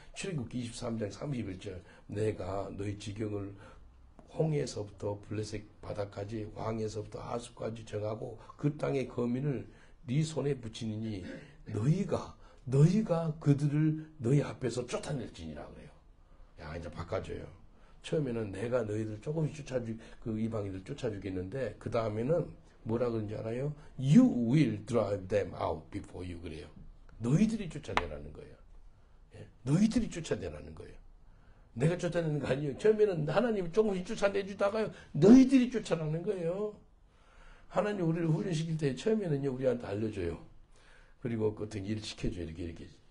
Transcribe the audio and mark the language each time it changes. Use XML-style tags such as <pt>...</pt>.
<ko>출애굽기 23장 31절. 내가 너희 지경을 홍해에서부터 블레셋 바다까지 왕에서부터 아수까지 정하고 그 땅의 거민을 네 손에 붙이느니 너희가 그들을 너희 앞에서 쫓아낼지니라 그래요. 야, 이제 바꿔줘요. 처음에는 내가 너희들 조금씩 그 이방인들 쫓아주겠는데, 그 다음에는 뭐라 그런지 알아요?</ko> <en>You will drive them out before you.</en> <ko>그래요. 너희들이 쫓아내라는 거예요. 예? 너희들이 쫓아내라는 거예요. 내가 쫓아내는 거 아니에요. 처음에는 하나님이 조금씩 쫓아내주다가요, 너희들이 쫓아내는 거예요. 하나님 우리를 훈련시킬 때 처음에는요, 우리한테 알려줘요. 그리고 어떤 일을 시켜줘요. 이렇게.</ko>